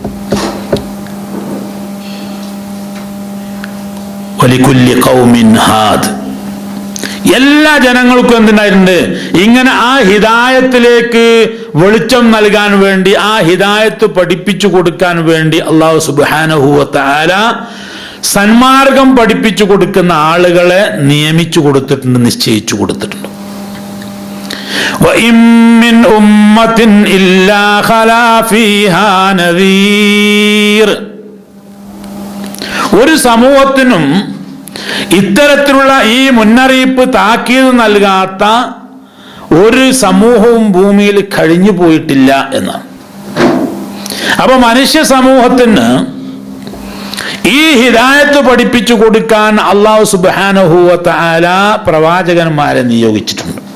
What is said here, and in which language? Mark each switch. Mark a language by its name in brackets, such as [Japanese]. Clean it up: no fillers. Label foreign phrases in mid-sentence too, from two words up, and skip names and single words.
[Arabic] ولكل قوم هاد, [Malayalam] എല്ലാ ജനങ്ങൾക്കും എന്തുണ്ടായിട്ടുണ്ട്, ഇങ്ങനെ ആ ഹിദായത്തിലേക്ക് വെളിച്ചം നൽകാൻ വേണ്ടി, ആ ഹിദായത്ത് പഠിപ്പിച്ചു കൊടുക്കാൻ വേണ്ടി [Arabic] الله سبحانه وتعالى [Malayalam] സന്മാർഗം പഠിപ്പിച്ചു കൊടുക്കുന്ന ആളുകളെ നിയമിച്ചു കൊടുത്തിട്ടുണ്ട്, നിശ്ചയിച്ചു കൊടുത്തിട്ടുണ്ട്. [Arabic] وَإِن مِّنْ أُمَّةٍ إِلَّا خَلَا فِيهَا نَذِيرٌ, [Malayalam] ഒരു സമൂഹത്തിനും ഇത്തരത്തിലുള്ള ഈ മുന്നറിയിപ്പ് താക്കീത് നൽകാത്ത ഒരു സമൂഹവും ഭൂമിയിൽ കഴിഞ്ഞു പോയിട്ടില്ല എന്നാണ്. അപ്പൊ മനുഷ്യ സമൂഹത്തിന് ഈ ഹിദായത്ത് പഠിപ്പിച്ചു കൊടുക്കാൻ [Arabic] الله سبحانه وتعالى [Malayalam] പ്രവാചകന്മാരെ നിയോഗിച്ചിട്ടുണ്ട്.